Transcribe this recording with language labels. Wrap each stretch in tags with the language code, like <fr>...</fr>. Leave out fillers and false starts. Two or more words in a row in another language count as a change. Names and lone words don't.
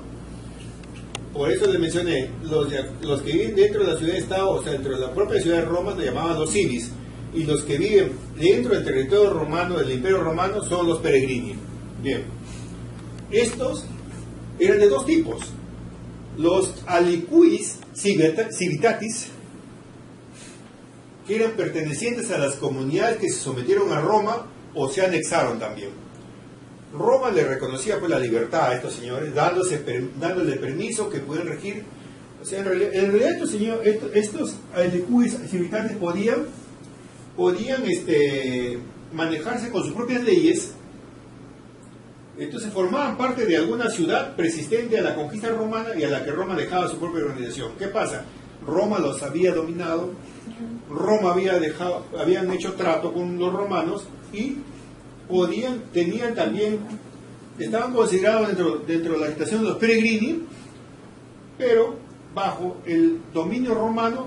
<es>Por eso les mencioné, los que viven dentro de la ciudad-estado, o sea, dentro de la propia ciudad de Roma, se llamaban los civis. Y los que viven dentro del territorio romano, del imperio romano, son los peregrini. Bien. Estos eran de 2 tipos.</es> <la>Los alicuis civitatis,</la> <es>que eran pertenecientes a las comunidades que se sometieron a Roma o se anexaron también. Roma le reconocía pues la libertad a estos señores, dándole permiso que pudieran regir. O sea, en realidad estos</es> <la>alicuis civitatis</la> <es>podían manejarse con sus propias leyes. Entonces formaban parte de alguna ciudad persistente a la conquista romana y a la que Roma dejaba su propia organización. ¿Qué pasa? Roma los había dominado, Roma habían hecho trato con los romanos y tenían también, estaban considerados dentro de la agitación de los peregrini, pero bajo el dominio romano.</es>